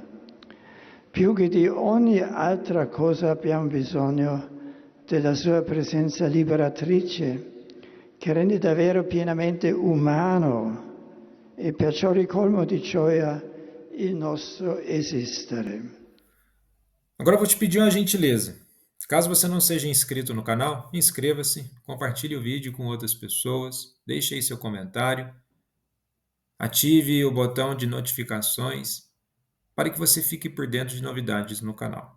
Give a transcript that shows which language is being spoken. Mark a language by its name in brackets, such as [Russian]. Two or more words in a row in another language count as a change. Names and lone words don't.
[Italian] Più che di ogni altra cosa abbiamo bisogno della sua presenza liberatrice, che rende davvero pienamente umano e perciò ricolmo di gioia il nostro esistere. [Portuguese] Agora vou te pedir uma gentileza. Caso você não seja inscrito no canal, inscreva-se, compartilhe o vídeo com outras pessoas, deixe aí seu comentário, ative o botão de notificações para que você fique por dentro de novidades no canal.